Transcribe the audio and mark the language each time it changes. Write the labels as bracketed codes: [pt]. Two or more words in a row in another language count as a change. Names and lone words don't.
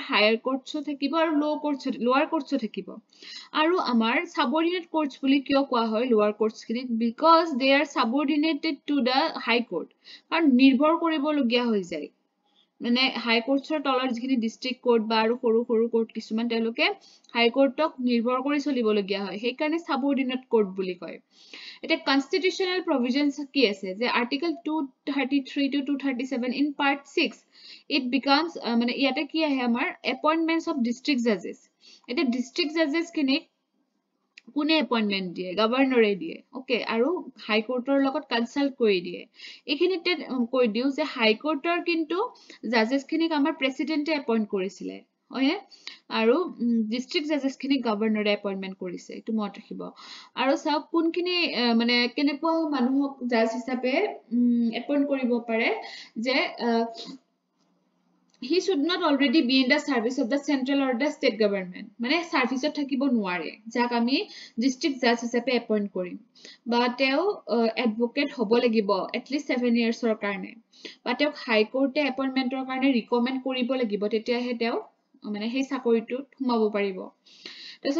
[en] higher courts [as] থাকিব আৰু [en] lower courts [as] থাকিব আৰু আমাৰ [en] subordinate courts [as] বুলি কিয় কোৱা হয় [en] lower courts [as] খিনি [en] because they are subordinated to the High Court [as] কাৰণ নিৰ্ভৰ কৰিবলগীয়া হৈ যায় মানে হাই কোৰ্টছৰ তলৰ যিখিনি [en] district court [as] বা আৰু সৰু কোৰ্ট কিছুমান তেওঁলোকে [en] High Court [as] নিৰ্ভৰ কৰি চলিবলগীয়া হয় সেইকাৰণে [en] subordinate court [as] বুলি কয় এটা কনস্টিটিউশনাল প্ৰভিজনছ কি আছে যে [en] Article 233 to 237 in Part 6 it becomes [as] মানে ইয়াতে কি আহে আমাৰ [en] appointments of district judges [as] এটা [en] district judges [as] খিনি কোনে এপইন্টমেন্ট দিয়ে গভৰ্ণৰে দিয়ে ওকে আৰু [en] High Court [as] লগত কনসাল্ট কৰি দিয়ে এইখিনিতে কৈ দিও যে [en] High Court [as] কিন্তু জাজেস খিনিক আমাৰ প্ৰেসিডেন্টে এপইন্ট কৰিছিলে হয় আৰু [en] district judges [as] খিনি গভৰ্ণৰে এপইন্টমেন্ট কৰিছে এটো মনত ৰাখিব আৰু চাওক কোনখিনি মানে কেনেকুৱা মানুহক জাজ হিচাপে এপইন্ট কৰিব পাৰে যে [en] he should not already be in the service of the central or the state government [as] মানে সার্ভিসত থাকিব নোৱাৰে যাক আমি [en] district judge [as] হিচাপে এপইন্ট কৰিম বা তেও এডভোকেট হ'ব লাগিব [en] at least 7 years [as] কাৰণে বা তেও [en] High Court [as] এপইন্টমেন্টৰ কাৰণে ৰিকমেন্ড কৰিব লাগিব তেতিয়াহে তেও মানে সেই চাকৰিটোত সোমাব পাৰিব তাৰপিছত